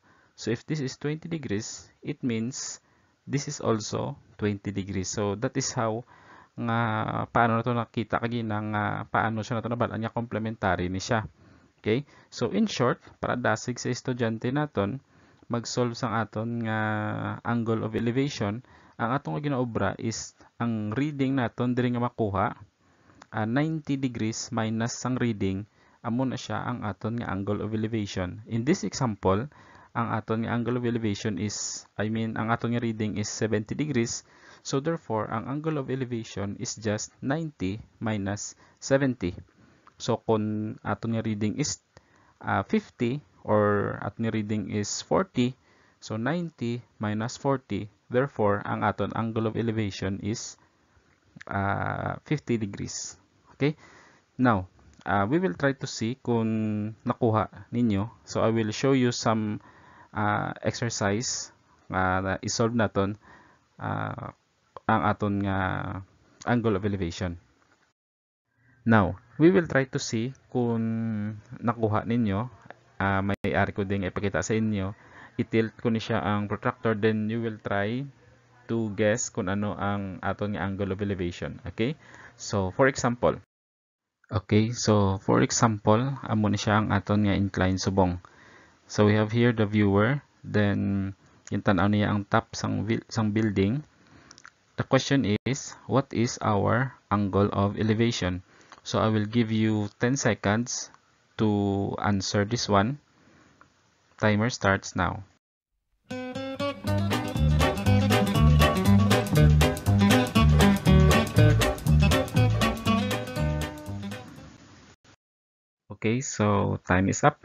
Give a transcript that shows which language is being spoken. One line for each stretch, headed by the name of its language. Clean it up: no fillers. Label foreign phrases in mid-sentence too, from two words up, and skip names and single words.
English: So if this is 20 degrees, it means this is also 20 degrees. So that is how
Hiligaynon: nga paano na to nakita kagina nga paano siya na to nabalaan nga complementary ni siya.
English: Okay, so in short,
Hiligaynon: para dasig sa estudyante naton mag-solve sang aton nga
English: angle of elevation,
Hiligaynon: ang atong ginaobra is ang reading naton diri nga makuha
English: 90 degrees minus
Hiligaynon: sang reading, amo na siya ang aton nga
English: angle of elevation. In this example,
Hiligaynon: ang aton nga
English: angle of elevation is,
Hiligaynon: ang aton nga
English: reading is 70 degrees. So therefore, ang angle of elevation is just 90 minus 70. So
Hiligaynon: kung aton nga
English: reading is 50 or
Hiligaynon: aton nga
English: reading is 40, so 90 minus 40, therefore
Hiligaynon: ang aton
English: angle of elevation is 50 degrees. Okay? Now, we will try to see
Hiligaynon: kung nakuha ninyo.
English: So I will show you some exercise
Hiligaynon: na isolve naton ang aton nga
English: angle of elevation. Now, we will try to see
Hiligaynon: kung nakuha ninyo. May-ari ko din ipakita sa inyo.
English: I-tilt
Hiligaynon: ko ni siya ang
English: protractor, then you will try to guess
Hiligaynon: kung ano ang aton nga
English: angle of elevation. Okay? So, for example,
Hiligaynon: amo ni siya ang aton nga inclined subong.
English: So, we have here the viewer, then
Hiligaynon: yung tanaw niya ang
English: top sang building. The question is, what is our angle of elevation? So I will give you 10 seconds to answer this one. Timer starts now. Okay, so time is up.